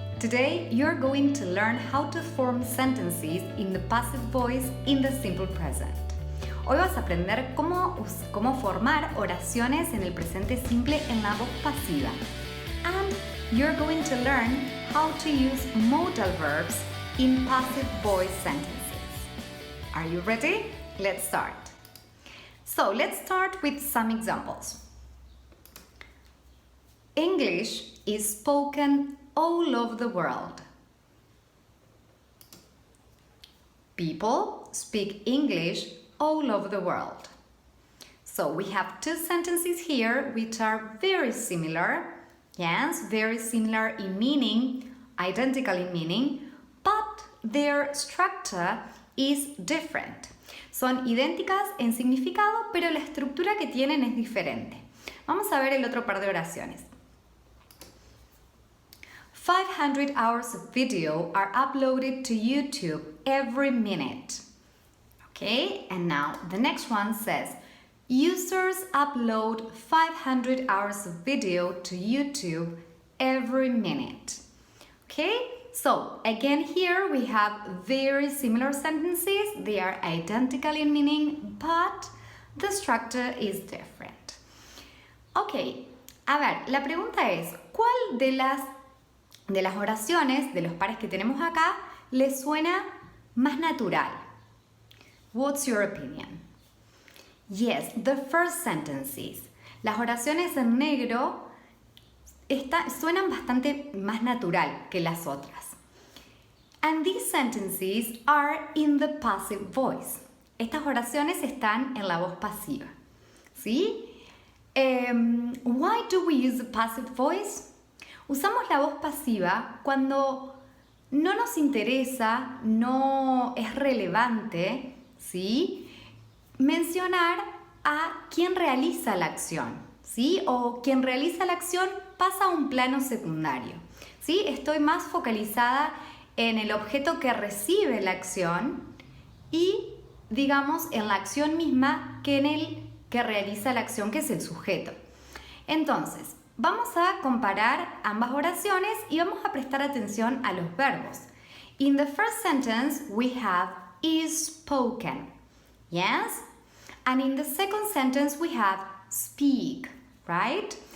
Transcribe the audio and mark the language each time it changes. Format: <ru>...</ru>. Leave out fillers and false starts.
<en>Today you're going to learn how to form sentences in the passive voice in the simple present.</en> <es>Hoy vas a aprender cómo formar oraciones en el presente simple en la voz pasiva.</es> <en>And you're going to learn how to use modal verbs in passive voice sentences. Are you ready? Let's start. So let's start with some examples. English is spoken all over the world. People speak English all over the world. So we have two sentences here which are very similar. Yes, very similar in meaning, identical in meaning, but their structure is different.</en> <es>Son idénticas en significado, pero la estructura que tienen es diferente. Vamos a ver el otro par de oraciones.</es> <en>500 hours of video are uploaded to YouTube every minute. Okay, and now the next one says, users upload 500 hours of video to YouTube every minute. Okay, so again here we have very similar sentences. They are identical in meaning, but the structure is different.</en> <es>Okay, a ver, la pregunta es, ¿cuál de las oraciones, de los pares que tenemos acá, les suena más natural?</es> <en>What's your opinion? Yes, the first sentences.</en> <es>Las oraciones en negro suenan bastante más natural que las otras.</es> <en>And these sentences are in the passive voice.</en> <es>Estas oraciones están en la voz pasiva. ¿Sí?</es> <en>Why do we use the passive voice?</en> <es>Usamos la voz pasiva cuando no nos interesa, no es relevante, ¿sí?, mencionar a quien realiza la acción, ¿sí? O quien realiza la acción pasa a un plano secundario, ¿sí? Estoy más focalizada en el objeto que recibe la acción y, digamos, en la acción misma que en el que realiza la acción, que es el sujeto. Entonces, vamos a comparar ambas oraciones y vamos a prestar atención a los verbos.</es> <en>In the first sentence, we have is spoken. Yes? And in the second sentence, we have speak, right?</en>